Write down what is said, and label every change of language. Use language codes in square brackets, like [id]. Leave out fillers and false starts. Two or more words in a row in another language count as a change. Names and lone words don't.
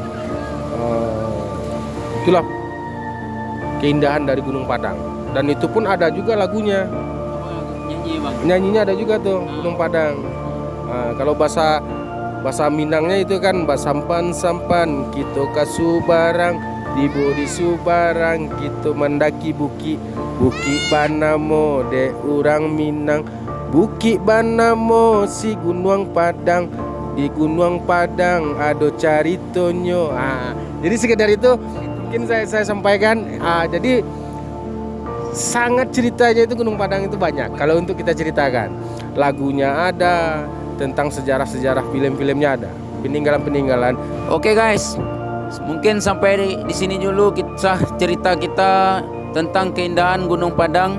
[id] Itulah keindahan dari Gunung Padang. Dan itu pun ada juga lagunya. Nyanyinya ada juga tuh Gunung Padang. [min] Kalau bahasa Minangnya itu kan basampan-sampan kita kasu barang tibo di Subarang kita mendaki buki Banamo de urang Minang buki Banamo si Gunung Padang di Gunung Padang ado caritonyo. [id] Jadi sekedar itu mungkin saya sampaikan. Jadi sangat ceritanya itu Gunung Padang itu banyak. Kalau untuk kita ceritakan, lagunya ada, tentang sejarah-sejarah film-filmnya ada, peninggalan-peninggalan. Oke guys, mungkin sampai di sini dulu kisah cerita kita tentang keindahan Gunung Padang.